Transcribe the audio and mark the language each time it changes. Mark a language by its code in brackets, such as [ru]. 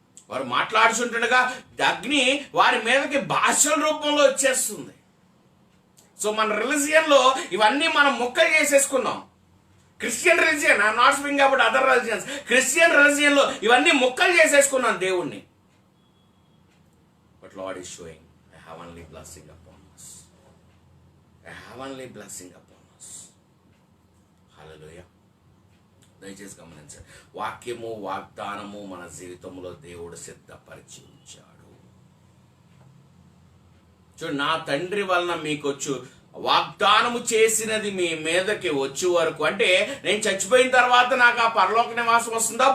[te] వారు మాట్లాడుచుంటుండగా అగ్ని వారి మీదకి భాషల రూపంలో వచ్చేస్తుంది. సో మన రిలీజియన్లో ఇవన్నీ మనం ముక్కలు చేసేసుకున్నాం. [en] Christian religion, I'm not speaking about other religions. Christian రిలీజియన్లో [te] ఇవన్నీ ముక్కలు చేసేసుకున్నాం దేవుణ్ణి. [en] But Lord is showing a heavenly blessing upon us. A heavenly blessing upon us. Hallelujah. [te] దయచేసి గమనించండి, వాక్యము వాగ్దానము మన జీవితంలో దేవుడు సిద్ధపరిచి ఉంచాడు. చూడు, నా తండ్రి వలన మీకు వచ్చు వాగ్దానము చేసినది మీ మీదకి వచ్చే వరకు. అంటే నేను చచ్చిపోయిన తర్వాత నాకు ఆ పరలోక నివాసం వస్తుందా?